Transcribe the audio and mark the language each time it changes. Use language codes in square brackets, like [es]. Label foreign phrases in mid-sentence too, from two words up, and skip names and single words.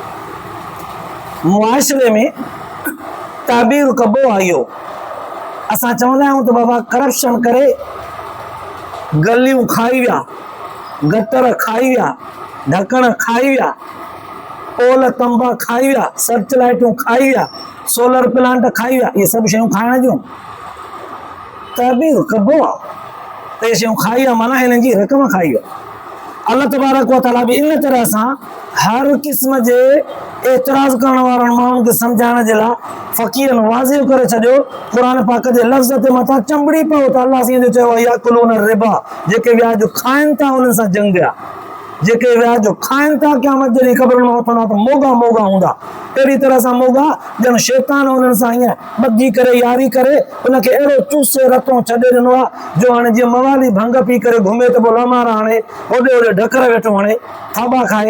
[sd] मुआशिरे में ताबीर कबो आहे इहो, असां चवंदा आहियूं त बाबा करप्शन करे गलियूं खाई विया, गटर खाई विया, ढकण खाई विया, पोल तंबा खाई विया, सर्च लाइटूं खाई विया, [en] solar plant [sd] खाई विया, इहे सभु शयूं खाइण जूं ताबीर कबो आहे त इहे शयूं खाई विया माना हिननि जी रक़म खाई विया। अल्लाह तबारक व तआला बि इन तरह सां हर क़िस्म जे एतिराज़ करण वारनि माण्हुनि खे सम्झाइण जे लाइ फ़क़ीरनि वाज़िह करे छॾियो, क़ुर पाक जे लफ़्ज़ ते मथां चंबड़ी पियो त अल्लाह साईं जो चयो आहे [ar] يأكلون الربا [sd] जेके व्याज खाइनि था उन्हनि सां जंग आहे। जेके व्याज खाइनि था क़यामत जॾहिं क़ब्र में उथंदा त मोगा मोगा हूंदा, अहिड़ी तरह सां मोगा ॼण शैतान उन्हनि सां ईअं ॿधी करे यारी करे उनखे अहिड़ो चूसे रतो छॾे ॾिनो आहे जो हाणे जीअं मवाली भंग पी करे घुमे त पोइ लमारा हाणे होॾे होॾे ढकर वेठो हाणे थाबा खाए।